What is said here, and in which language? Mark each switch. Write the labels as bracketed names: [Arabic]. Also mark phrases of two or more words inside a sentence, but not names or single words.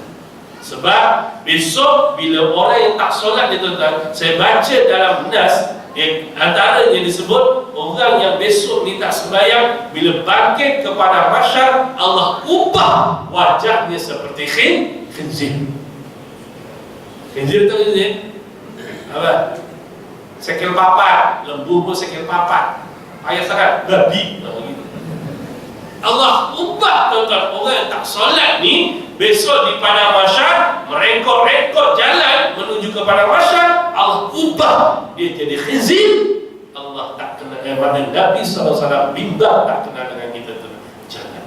[Malay] Sebab besok bila orang yang tak solat ni tuan-tuan, saya baca dalam nas, antara yang disebut orang yang besok ni tak sembahyang, bila bangkit kepada mahsyar, Allah ubah wajahnya seperti khinzir. Khinzir tu khinzir apa? [Javanese] Sekil papat, [Malay] lembu pun [Javanese] sekil papat, [Malay] ayat sangat babi. Allah ubah tuan-tuan orang yang tak solat ni, besok di padang mahsyar merengkot-rengkot jalan menuju kepada mahsyar, Allah ubah dia jadi khinzir. Allah tak kenal, Nabi SAW bimbang tak kenal dengan kita tu.